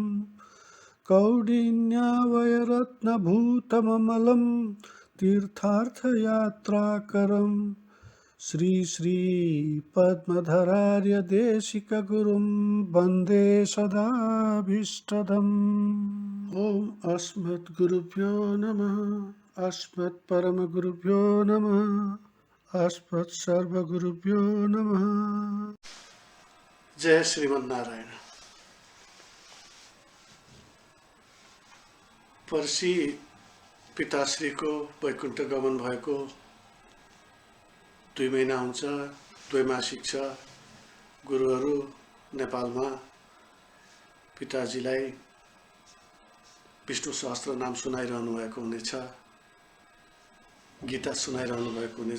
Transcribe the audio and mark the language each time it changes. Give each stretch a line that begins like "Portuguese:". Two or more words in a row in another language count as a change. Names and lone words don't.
Sanskrit: कौडिन्यावयरत्नभूतममलं तीर्थार्थयात्राकरं श्रीपद्मधरार्यदेशिकगुरुं वन्दे सदाभीष्टदम् ओम अस्मद्गुरुभ्यो नमः अस्मत्परमगुरुभ्यो नमः अस्मत्सर्वगुरुभ्यो नमः। जय श्रीमन्नारायण।
Nepali: पर्सि पिताश्रीको वैकुण्ठ गमन भएको 2 महिना हुन्छ। द्वैमासिक छ। गुरुहरू नेपालमा पिताजीलाई विष्णु सहस्त्र नाम सुनाइरहनु भएको हुनेछ, गीता सुनाइरहनु भएको हुनेछ।